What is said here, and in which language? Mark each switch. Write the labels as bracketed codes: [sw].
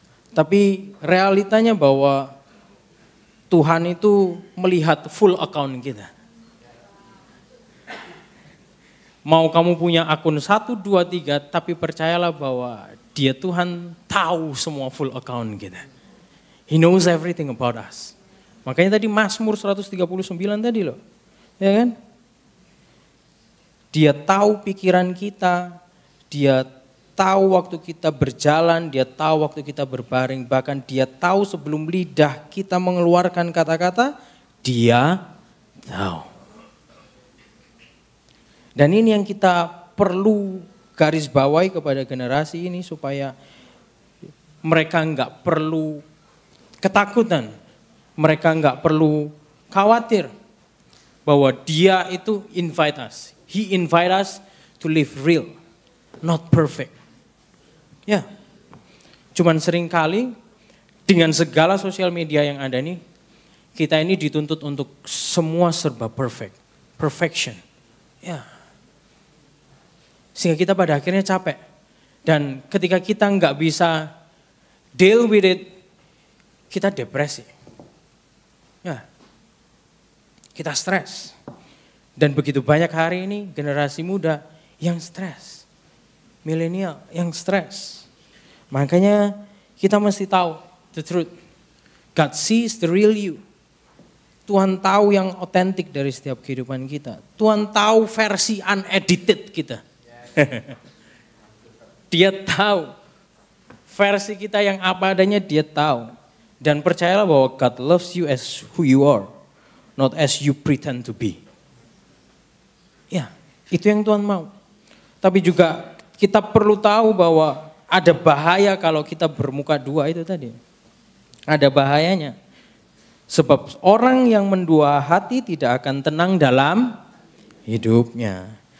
[id] Tapi realitanya bahwa Tuhan itu melihat [en] full account [id] kita. Mau kamu punya akun 1, 2, 3, tapi percayalah bahwa dia Tuhan tahu semua [en] full account [id] kita. [en] He knows everything about us. [id] Makanya tadi Mazmur 139 tadi loh. Ya kan? Dia tahu pikiran kita. Dia tahu waktu kita berjalan, dia tahu waktu kita berbaring, bahkan dia tahu sebelum lidah kita mengeluarkan kata-kata, dia tahu. Dan ini yang kita perlu garis bawahi kepada generasi ini supaya mereka enggak perlu ketakutan, mereka enggak perlu khawatir bahwa dia itu [en] invite us. He invite us to live real. Not perfect. [id] Ya, cuman seringkali dengan segala sosial media yang ada nih, kita ini dituntut untuk semua serba perfect. Perfection. Ya. Sehingga kita pada akhirnya capek. Dan ketika kita nggak bisa [en] deal with it, [id] kita depresi. Ya. Kita stres. Dan begitu banyak hari ini generasi muda yang stres. Milenial yang stres. Makanya kita mesti tahu [en] the truth. God sees the real you. [id] Tuhan tahu yang otentik dari setiap kehidupan kita. Tuhan tahu versi unedited kita. Dia tahu versi kita yang apa adanya, dia tahu. Dan percayalah bahwa [en] God loves you as who you are, not as you pretend to be. [id] Ya, itu yang Tuhan mau. Tapi juga kita perlu tahu bahwa ada bahaya kalau kita bermuka dua itu tadi. Ada bahayanya. Sebab orang yang mendua hati tidak akan tenang dalam hidupnya.